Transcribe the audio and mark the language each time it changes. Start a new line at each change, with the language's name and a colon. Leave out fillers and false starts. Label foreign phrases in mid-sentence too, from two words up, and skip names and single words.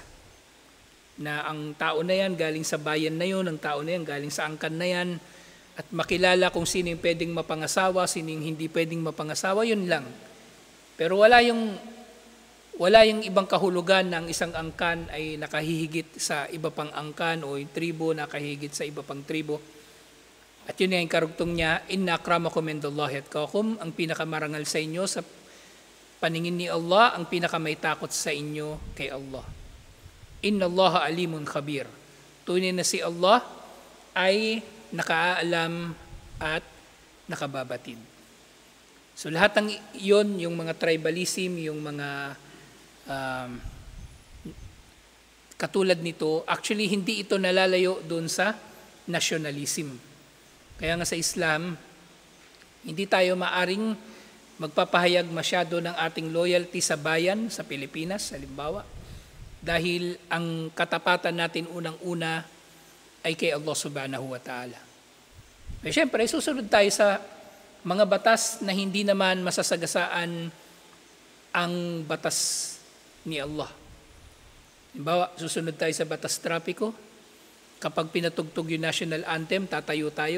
Filipino: Na ang tao na yan galing sa bayan na yun, ang tao na yan galing sa angkan na yan, at makilala kung sino yung pwedeng mapangasawa, sino yung hindi pwedeng mapangasawa, yun lang. Pero wala yung ibang kahulugan na ang isang angkan ay nakahihigit sa iba pang angkan o yung tribo nakahihigit sa iba pang tribo. At yun yung karugtong niya,
Arabic: inna akramakum indallahi atqakum,
Filipino: ang pinakamarangal sa inyo sa paningin ni Allah, ang pinakamay takot sa inyo kay Allah.
Arabic: Inna Allaha alimun khabir.
Filipino: Tunay na si Allah ay nakaalam at nakababatid. So lahat ng iyon, yung mga tribalism, yung mga katulad nito, actually hindi ito nalalayo doon sa nationalism. Kaya nga sa Islam, hindi tayo maaring magpapahayag masyado ng ating loyalty sa bayan, sa Pilipinas, halimbawa, dahil ang katapatan natin unang-una ay kay Allah
Arabic: subhanahu wa ta'ala.
Filipino: Eh, siyempre, susunod tayo sa mga batas na hindi naman masasagasaan ang batas ni Allah. Halimbawa, susunod tayo sa batas trapiko. Kapag pinatugtog yung
English: national anthem,
Filipino: tatayo tayo.